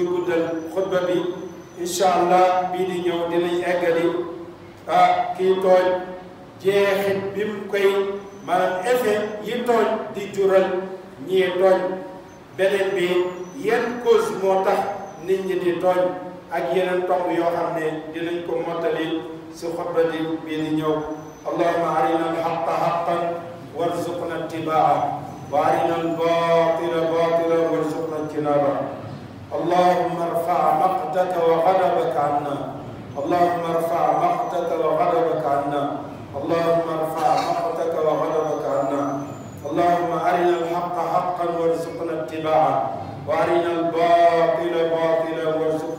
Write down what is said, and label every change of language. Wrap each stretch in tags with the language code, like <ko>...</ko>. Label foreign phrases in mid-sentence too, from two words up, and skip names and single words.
<wo>guddal xutba bi</wo> <ar>إن شاء الله</ar> <wo>bii di ñëw dinañ eggali kii tooñ jeexit bi mu koy maanaam effet yi tooñ di jural ñii tooñ beneen bi yenn cause moo tax nit ñi di tooñ ak yeneen tomb yoo xam ne dinañ ko mottali si xutba bii di ñëw</wo> <ar>اللهم أرنا الحق حقا وارزقنا اتباعه وأرنا الباطل باطلا وارزقنا اجتنابه اللهم ارفع مقتك وغضبك عنا اللهم ارفع مقتك وغضبك عنا اللهم ارفع مقتك وغضبك عنا اللهم أرنا الحق حقا وارزقنا اتباعه وأرنا الباطل باطلا وارزقنا</ar>